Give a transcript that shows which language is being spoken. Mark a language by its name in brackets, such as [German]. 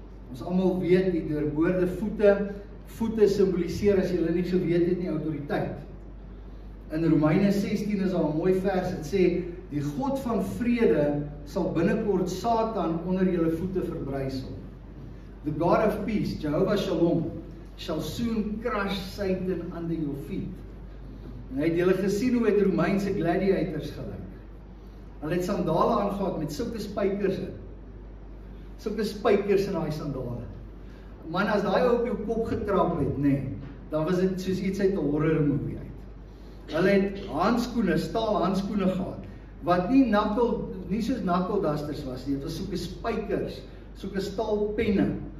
[Afrikaans] Ons almal weet die deurboorde voete simboliseer, as julle nie so weet het nie, autoriteit. In Romeine 16 is daar 'n mooi vers, dit sê, die God van vrede sal binnekort Satan onder julle voete verbrysel. [English] The God of peace, Jehovah Shalom, shall soon crush Satan under your feet. [Afrikaans] En het julle gesien hoe het Romeinse gladiators gelyk? Hulle het sandale aangehad met sulke spykers in. Sulke spykers in daai sandale. Man, as daai op jou kop getrap het, dan was dit soos iets uit 'n horror movie uit. Hulle het handskoene, staal handskoene gehad, wat nie soos knuckle dusters was nie, dit was sulke spykers, sulke staal penne.